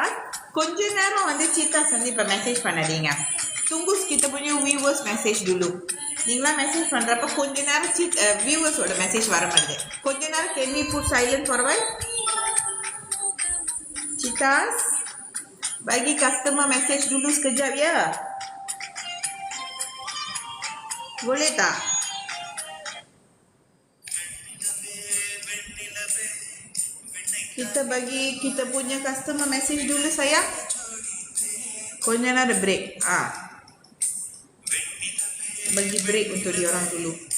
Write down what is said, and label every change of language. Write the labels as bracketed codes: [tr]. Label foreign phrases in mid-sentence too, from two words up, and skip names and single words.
[ta] கொஞ்ச நேரம் வந்து சீதாஸ் வந்து இப்போ மெசேஜ் பண்ணாதீங்க. [ms] Tunggu kita punya [en] viewers message [ms] dulu. [ta] நீங்களா மெசேஜ் பண்றப்ப கொஞ்ச நேரம் வியூவர்ஸோட மெசேஜ் வர மாட்டேது. கொஞ்ச நேரம் [en] can we put silent for a while? [ms] Citas, bagi [en] customer message [ms] dulu sekejap ya. Boleh tak? Kita punya [en] customer message [ms] dulu sayang. [ta] கொஞ்ச நேரம் break. [ms] Bagi break untuk diorang dulu.